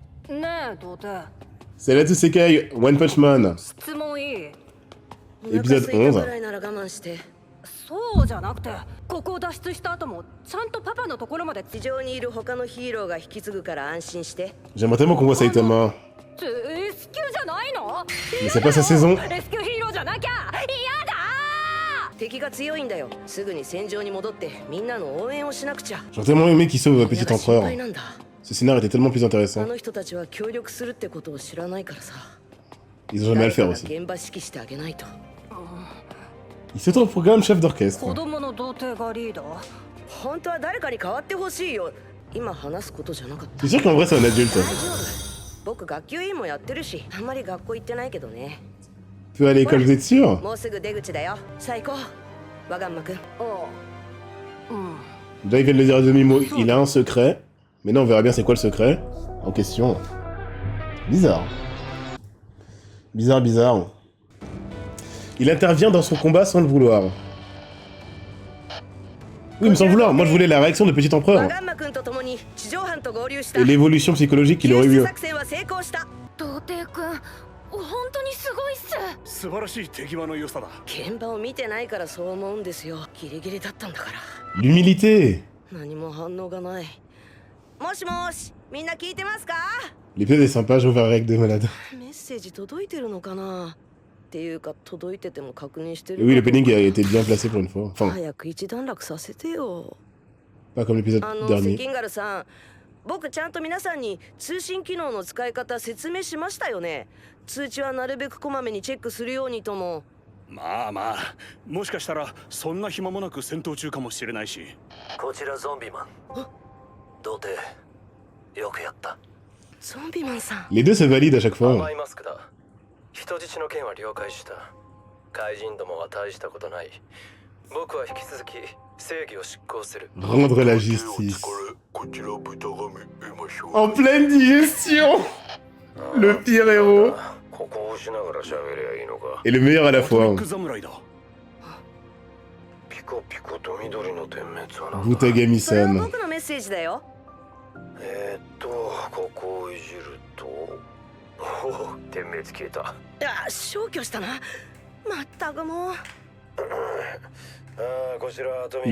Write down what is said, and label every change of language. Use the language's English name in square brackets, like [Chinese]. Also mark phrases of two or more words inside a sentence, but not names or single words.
[French] C'est Let's Sekai One Punch Man. Épisode 11. [Japanese] そうじゃなくて、ここを脱出した後もちゃんとパパのところまで地上にいる他のヒーローが引き継ぐから安心して。 [French] J'aimerais tellement qu'on voit Saitama. [Japanese] レスキューじゃないの？ [French] Mais c'est pas sa saison. [Japanese] レスキューヒーローじゃなきゃ嫌だ。敵が強いんだよ。すぐに戦場に戻ってみんなの応援をしなくちゃ。 [French] J'aurais tellement aimé qu'il sauve Petit Empereur. Ce scénario était tellement plus [Japanese] あ [French] intéressant. [Japanese] の人たちは協力するってことを知らないからさ。 [French] Ils ont jamais à le faire aussi. [Japanese] 現場指揮してあげないと。 [French] Il s'autoproclame chef d'orchestre. [Japanese] 子供の童貞がリーダー。本当は誰かに変わってほしいよ。今話すことじゃなかった。 [French] C'est sûr qu'en vrai c'est un adulte. [Japanese] 僕学級委員もやってるし、あんまり学校行ってないけどね。 [French] Tu peux aller à l'école, vous êtes sûr? [Japanese] もうすぐ出口だよ。最高。ワガンマくん。 [French] Déjà il vient de le dire à demi-mot, il a un secret. Mais non, on verra bien c'est quoi le secret en question. Bizarre. Bizarre, bizarre. Il intervient dans son combat sans le vouloir. Oui, mais sans le vouloir. Moi, je voulais la réaction de Petit Empereur. Et l'évolution psychologique qu'il aurait eu. [Japanese] 本当にすごいっす。素晴らしい手際の良さだ。現場を見てないからそう思うんですよ。ギリギリだったんだから。 [French] L'humilité. [Japanese] 何も反応がない。もしもし、みんな聞いてますか？ [French] L'épisode est sympa, j'ai ouvert avec deux malades. [Japanese] メッセージ届いてるのかな？っていうか届いてても確認してる。 [French] Et oui, le penning a été bien placé pour une fois. Enfin, [Japanese] 早く一段落させてよ。 [French] pas comme l'épisode [Japanese] セ [French] dernier. [Japanese] キンガルさん。僕ちゃんと皆さんに通信機能の使い方説明しましたよね。通知はなるべくこまめにチェックするようにとも。まあまあ、もしかしたらそんな暇もなく戦闘中かもしれないし。こちらゾンビマン。童貞よくやった。ゾンビマンさん。 [French] Les deux se valident à chaque fois. [Japanese] 甘いマスクだ。人質の件は了解した。怪人どもは大したことない。僕は引き続き正義を執行する。 [French] Rendre la justice. En pleine digestion. Le pire héros. Et le meilleur à la fois. Butagami-san. [Japanese] 僕のメッセージだよ。ここをいじると。点滅消えた。あ、消去したな。まったくもう。こちらアトミ